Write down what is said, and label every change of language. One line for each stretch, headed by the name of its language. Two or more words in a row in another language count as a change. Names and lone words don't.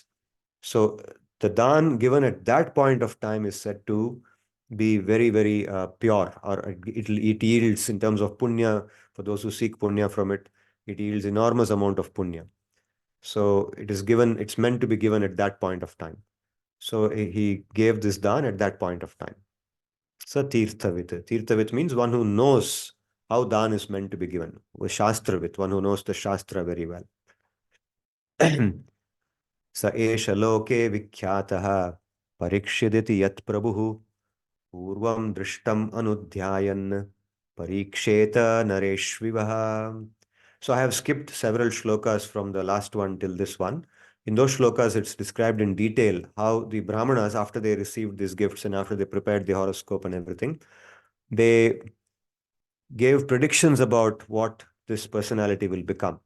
English: So the dhan given at that point of time is said to be very, very pure, or it yields in terms of punya, for those who seek punya from it, it yields enormous amount of punya. So it is given, it's meant to be given at that point of time. So he gave this dhan at that point of time.
Sanskrit: Sa tirthavit.
English: Tirthavit means one who knows how dhan is meant to be given. Shastravit, one who knows the shastra very well.
Sanskrit: स एष लोके विख्यातः परीक्षिदिति यत् प्रभुः पूर्वं दृष्टम् अनुध्यायन् परीक्षेत नरेष्विवः.
English: So I have skipped several shlokas from the last one till this one. In those shlokas, it's described in detail how the Brahmanas, after they received these gifts and after they prepared the horoscope and everything, they gave predictions about what this personality will become.